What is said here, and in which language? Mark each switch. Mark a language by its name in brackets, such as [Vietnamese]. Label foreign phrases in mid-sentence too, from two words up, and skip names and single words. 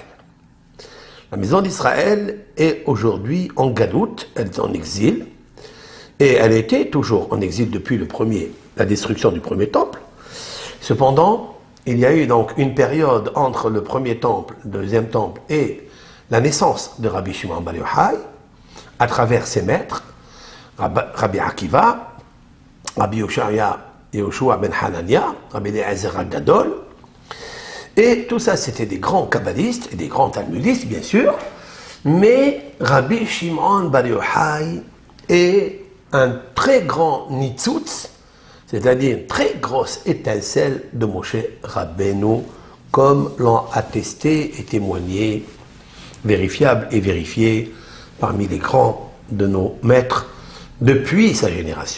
[French] La maison d'Israël est aujourd'hui en galoute, elle est en exil, et elle était toujours en exil depuis la destruction du premier temple. Cependant, il y a eu donc une période entre le premier temple, le deuxième temple et la naissance de Rabbi Shimon Bar Yochai à travers ses maîtres, Rabbi Akiva, Rabbi Yoshua ben Hanania, Rabbi Eliezer HaGadol, et tout ça c'était des grands kabbalistes et des grands talmudistes bien sûr, mais Rabbi Shimon Bar Yochai est un très grand nitzutz, c'est-à-dire une très grosse étincelle de Moshe Rabbeinu, comme l'ont attesté et témoigné, vérifiable et vérifié parmi les grands de nos maîtres depuis sa génération.